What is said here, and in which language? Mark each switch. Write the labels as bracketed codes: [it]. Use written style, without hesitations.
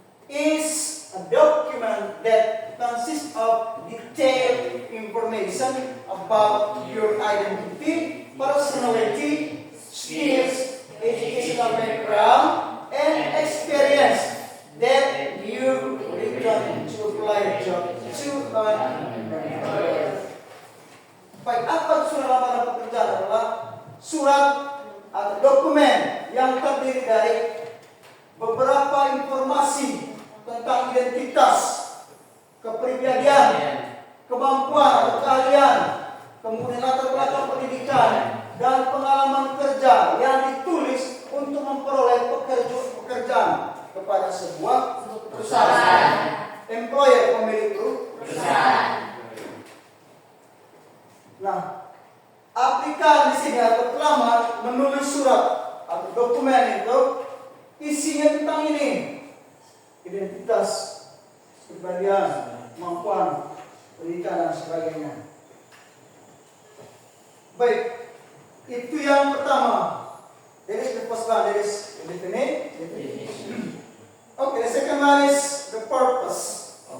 [en] is a document that consists of detailed information about your identity, personality, skills, educational background, and experience that you return to apply a job to an employer. [id] Baik, apa surat lamaran pekerjaan adalah surat atau dokumen yang terdiri dari beberapa informasi tentang identitas, kepribadian, kemampuan atau keahlian, kemudian latar belakang pendidikan dan pengalaman kerja yang ditulis untuk memperoleh pekerjaan kepada sebuah perusahaan. Employer, pemilik perusahaan. Nah, aplikan di sini atau pelamar menulis surat atau dokumen itu isinya tentang ini. Identitas, kepribadian, kemampuan, pendidikan dan sebagainya. Baik, itu yang pertama. [en] That is the first one, that is the definition. Okay, the second one is the purpose.